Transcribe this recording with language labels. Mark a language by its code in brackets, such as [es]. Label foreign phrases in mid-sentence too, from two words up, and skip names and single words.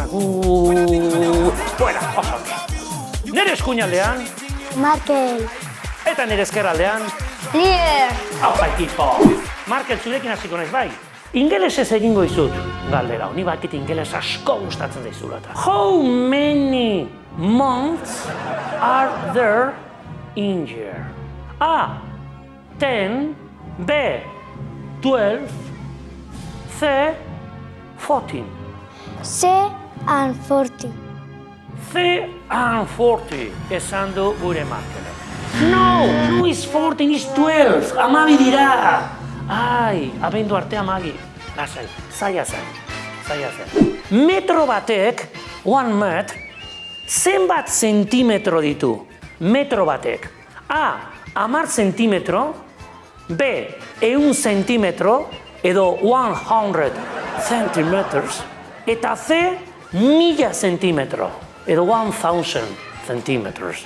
[eu] Fuera, oso! Nere eskuinaldean? Markel. Eta nere eskerraldean? Lier. Haupa ekipo! Markel, zurekin hasiko naiz bai? Ingelesez egingo izut, galdera, honi bakit ingeles asko gustatzen zaizulata. [en] How many months are there in year? A. 10. B. 12. C. 14. C and 40. C and 40, [eu] esan du gure Markelek. [en] No is 14, is 12, [eu] amabi dira! Ai, abendu arte amagi. Lasai, zaila zen. Metro batek, 1 metr, zenbat zentimetro ditu? Metro batek. A, 10 zentimetro, B, 100 zentimetro, edo 100 centimeters, eta C, 1000 zentimetro, edo 1000 centimeters.